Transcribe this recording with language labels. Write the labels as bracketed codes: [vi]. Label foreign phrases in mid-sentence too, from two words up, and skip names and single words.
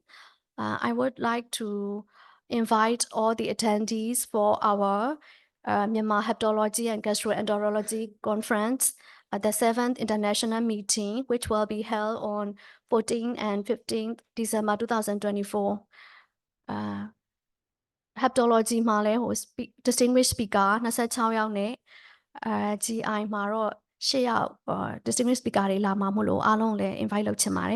[en] I would like to invite all the attendees for our Myanmar Hepatology and Gastroenterology Conference at the 7th International Meeting, which will be held on 14 and 15 December 2024. [my] Hepatology မှာလည်း [en] distinguished speaker [my] 26 ယောက်နဲ့ GI မှာတော့ 8 ယောက် [en] distinguished speaker [my] တွေလာမှာမို့လို့အားလုံးလည်း invite လုပ်ချင်ပါတယ်.